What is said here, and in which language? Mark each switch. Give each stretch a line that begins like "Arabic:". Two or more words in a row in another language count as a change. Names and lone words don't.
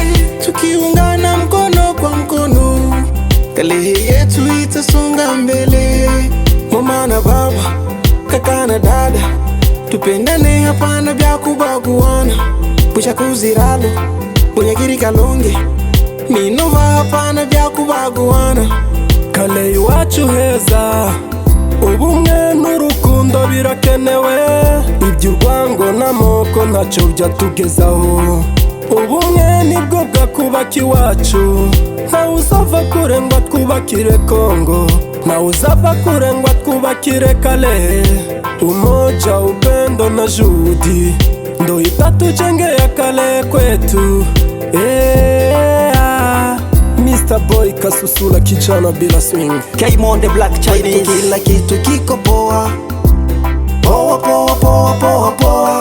Swahili: Tukiungana mkono kwa mkono, Kalehe yetu itasonga mbele. Mama na baba, kaka na dada, tupendane hapana bya kubaguana. Pusha kuziralo, bunyagiri Kalonge, Minova hapana bya kubaguana.
Kinyarwanda: Kalehe iwacu heza, ubumwe n'urukundo birakenewe. Iby'urwango n'amoko ntacyo byatugezaho. Ubumwe nibwo bwakubaka iwacu, ntawe uzava kure ngo twubakire Kongo, ntawe uzava kure ngo twubakire Kalehe.
Swahili: Umoja, upendo na juhudi ndo itatujengea Kalehe kwetu. Bana boy kasusula kijana bila swing. K-Monde Black Chinese. Kila kitu kiko poa poa poa poa poa poa.